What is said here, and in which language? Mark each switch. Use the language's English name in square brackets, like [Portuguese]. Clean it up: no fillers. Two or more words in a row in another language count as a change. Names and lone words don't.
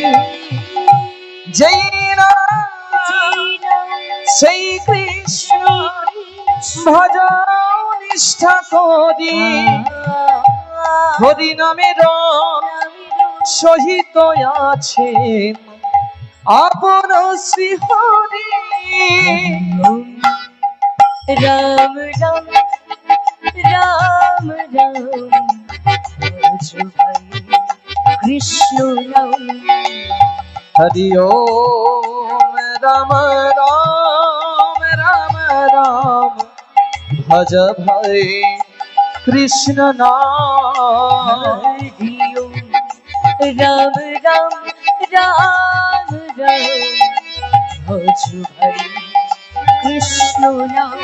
[Bangla] যেই না সেই কৃষ্ণ ভজ নিষ্ঠা করি হরি নামের সহিত আছে আপন শ্রী হরি। রাম রাম রাম রাম ভজো ভাই কৃষ্ণ নাম। [Hindi] हरि ओम राम राम राम राम भज भाई कृष्ण नाम। हरि ओम राम राम राम राम भजो भाई कृष्ण नाम।